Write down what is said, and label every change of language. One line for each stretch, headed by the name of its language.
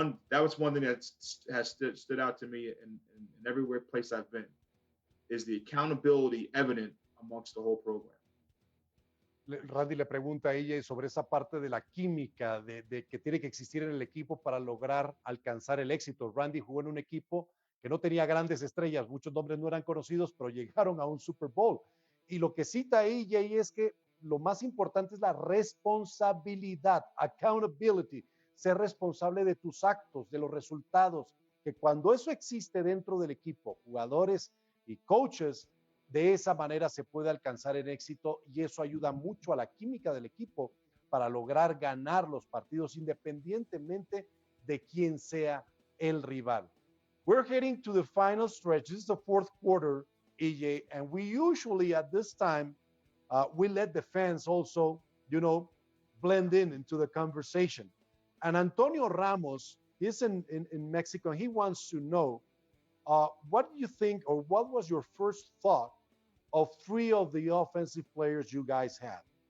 English: That was one thing that has stood out to me in every place I've been, is the accountability evident amongst the whole program.
Spanish: Randy le pregunta a ella sobre esa parte de la química de que tiene que existir en el equipo para lograr alcanzar el éxito. Randy jugó en un equipo que no tenía grandes estrellas, muchos nombres no eran conocidos, pero llegaron a un Super Bowl. Y lo que cita EJ es que lo más importante es la responsabilidad, accountability, ser responsable de tus actos, de los resultados, que cuando eso existe dentro del equipo, jugadores y coaches, de esa manera se puede alcanzar el éxito y eso ayuda mucho a la química del equipo para lograr ganar los partidos independientemente de quién sea el rival.
English: We're heading to the final stretch. This is the fourth quarter, EJ, and we usually at this time, we let the fans also, blend into the conversation. And Antonio Ramos is in Mexico, and he wants to know, what do you think, or what was your first thought of three of the offensive players you guys had?